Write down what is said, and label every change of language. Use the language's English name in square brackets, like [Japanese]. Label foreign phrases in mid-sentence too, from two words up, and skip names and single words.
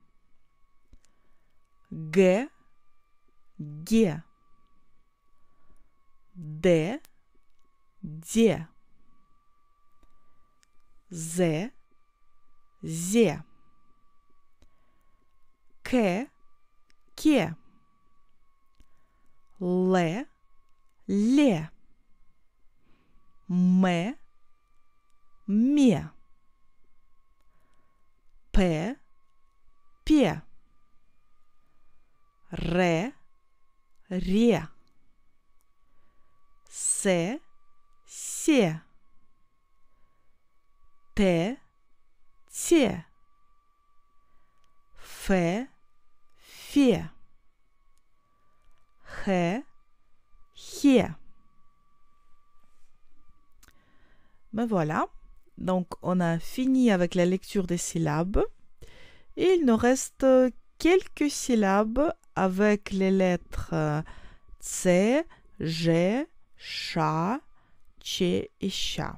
[Russian] G, gie. D, die. Z, zie. K, kie. L, ле. М, ме. П, пе. Р, ре. С, се. Т, те. Ф, фе. Х, хе. [French] Ben voilà, donc on a fini avec la lecture des syllabes et il nous reste quelques syllabes avec les lettres tse, je, cha, che et cha.